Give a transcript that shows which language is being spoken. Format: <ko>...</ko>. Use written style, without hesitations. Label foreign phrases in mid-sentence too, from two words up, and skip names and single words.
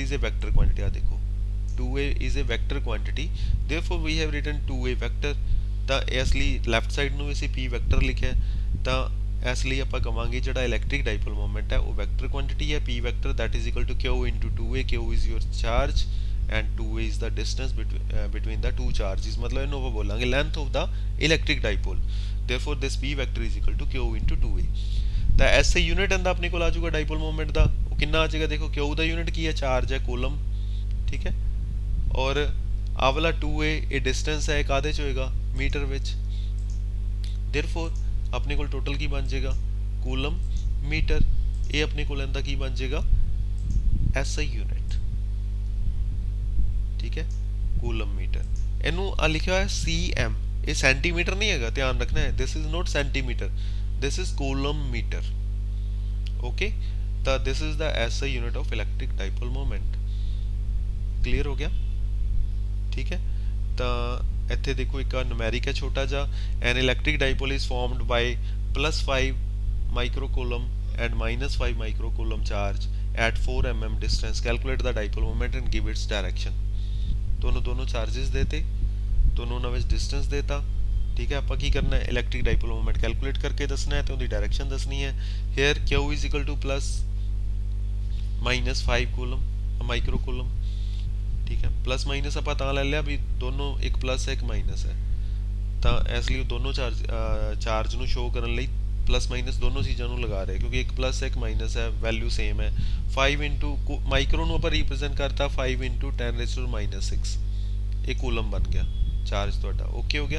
<en>is a vector quantity,</en> <pa>ਆ ਦੇਖੋ</pa> <en>2a is a vector quantity, therefore we have written 2a vector,</en> <pa>ਤਾਂ ਇਸ ਲਈ</pa> <en>left side</en> <pa>ਨੂੰ ਅਸੀਂ p ਵੈਕਟਰ ਲਿਖਿਆ, ਤਾਂ ਇਸ ਲਈ ਆਪਾਂ ਕਵਾਂਗੇ ਜਿਹੜਾ ਇਲੈਕਟ੍ਰਿਕ</pa> <en>dipole moment</en> <pa>ਹੈ ਉਹ</pa> <en>vector quantity ਹੈ, p vector that is equal to q into 2a, q is your charge and 2a is the distance between the two charges, मतलब</en> <pa>ਇਹਨੂੰ ਆਪਾਂ ਬੋਲਾਂਗੇ</pa> <en>length of the electric dipole, therefore this p vector is equal to q into 2a,</en> <pa>ਤਾਂ ਐਸੇ ਯੂਨਿਟ ਇਹਦਾ ਆਪਣੇ ਕੋਲ ਆ ਜਾਊਗਾ</pa> <en>dipole moment</en> <pa>ਦਾ, ਉਹ ਕਿੰਨਾ ਆ ਜਾਏਗਾ, ਦੇਖੋ q ਦਾ ਯੂਨਿਟ ਕੀ ਹੈ, ਚਾਰਜ ਹੈ, ਕੂਲਮ, ਠੀਕ ਹੈ, ਔਰ ਆ ਵਾਲਾ 2a ਇਹ ਡਿਸਟੈਂਸ ਹੈ, ਕਾਹਦੇ ਚ ਹੋਏਗਾ, ਮੀਟਰ ਵਿੱਚ, therefore ਆਪਣੇ ਕੋਲ ਟੋਟਲ ਕੀ ਬਣ ਜਾਏਗਾ,</pa> <en>coulomb meter,</en> <pa>ਇਹ ਆਪਣੇ ਕੋਲ ਇਹਦਾ ਕੀ ਬਣ ਜਾਏਗਾ,</pa> <en>SI unit,</en> <hi>ठीक है,</hi> <en>coulomb meter,</en> <pa>ਇਹਨੂੰ ਆ ਲਿਖਿਆ ਹੋਇਆ cm, ਇਹ ਸੈਂਟੀਮੀਟਰ ਨਹੀਂ ਹੈਗਾ, ਧਿਆਨ ਰੱਖਣਾ ਹੈ,</pa> <en>this is not centimeter, this is coulomb meter, okay, ਤਾਂ this is the SI unit of electric dipole moment, clear</en> <pa>ਹੋ ਗਿਆ, ਠੀਕ ਹੈ, ਤਾਂ ਇੱਥੇ ਦੇਖੋ ਇੱਕ ਨੂਮੈਰਿਕ ਹੈ ਛੋਟਾ ਜਿਹਾ,</pa> <en>an electric dipole is formed by +5 microcoulomb and -5 microcoulomb charge at 4 mm distance, calculate the dipole moment and give its direction,</en> <hi>दोनों चार्जेस देते, दोनों</hi> <pa>ਉਹਨਾਂ ਵਿੱਚ ਡਿਸਟੈਂਸ ਦੇਤਾ, ਠੀਕ ਹੈ, ਆਪਾਂ ਕੀ ਕਰਨਾ ਹੈ,</pa> <en>electric dipole moment calculate</en> <pa>ਕਰਕੇ ਦੱਸਣਾ ਹੈ ਤੇ ਉਹਦੀ ਡਾਇਰੈਕਸ਼ਨ ਦੱਸਣੀ ਹੈ,</pa> <en>here q is equal to plus minus 5 coulomb micro coulomb,</en> <pa>ਠੀਕ ਹੈ,</pa> <en>plus minus</en> <pa>ਆਪਾਂ ਤਾਂ ਲੈ ਲਿਆ ਵੀ ਦੋਨੋਂ ਇੱਕ ਪਲੱਸ ਹੈ ਇੱਕ ਮਾਈਨਸ ਹੈ, ਤਾਂ ਇਸ ਲਈ ਦੋਨੋਂ ਚਾਰਜ ਨੂੰ ਸ਼ੋ ਕਰਨ ਲਈ</pa> <en>plus minus</en> <pa>ਦੋਨੋਂ ਚੀਜ਼ਾਂ ਨੂੰ ਲਗਾ ਰਹੇ, ਕਿਉਂਕਿ ਇੱਕ ਪਲੱਸ ਹੈ ਇੱਕ ਮਾਈਨਸ ਹੈ,</pa> <en>value same</en> <pa>ਹੈ, 5</pa> <en>into micro</en> <pa>ਨੂੰ ਆਪਾਂ ਰਿਪਰੈਜ਼ੈਂਟ ਕਰਤਾ 5 ਇੰਟੂ 10⁻⁻⁶, ਇਹ ਕੂਲਮ ਬਣ ਗਿਆ ਚਾਰਜ ਤੁਹਾਡਾ, ਓਕੇ ਹੋ ਗਿਆ।</pa>